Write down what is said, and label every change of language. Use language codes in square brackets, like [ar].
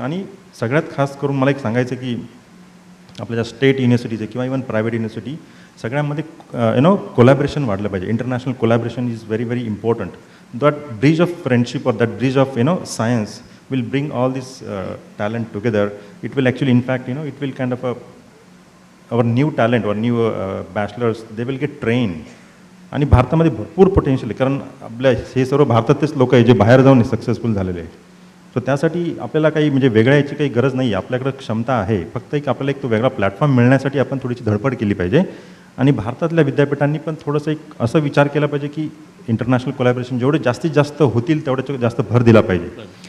[mr] आणि सगळ्यात खास करून मला एक सांगायचं की आपल्या ज्या स्टेट युनिव्हर्सिटीज आहे किंवा इवन प्रायव्हेट युनिव्हर्सिटी, सगळ्यामध्ये कोलॅबरेशन वाढलं पाहिजे. [en] International collaboration is very very important. That bridge of friendship और that bridge of science will bring all this talent together. It will actually, in fact, it will kind of our new talent or new bachelors, they will get trained. [mr] आणि भारतामध्ये भरपूर potential आहे, कारण आपल्या हे सर्व भारतातलेच लोक आहे जे बाहेर जाऊन सक्सेसफुल झालेले आहेत. सो त्यासाठी आपल्याला काही म्हणजे वेगळ्या याची काही गरज नाही आहे. आपल्याकडे क्षमता आहे, फक्त आपल्याला एक तो वेगळा प्लॅटफॉर्म मिळण्यासाठी आपण थोडीशी धडपड केली पाहिजे. आणि भारतातल्या विद्यापीठांनी पण थोडंसं एक असं विचार केला पाहिजे की इंटरनॅशनल कोलॅबरेशन जेवढे जास्तीत जास्त होतील तेवढ्याच जास्त भर दिला पाहिजे.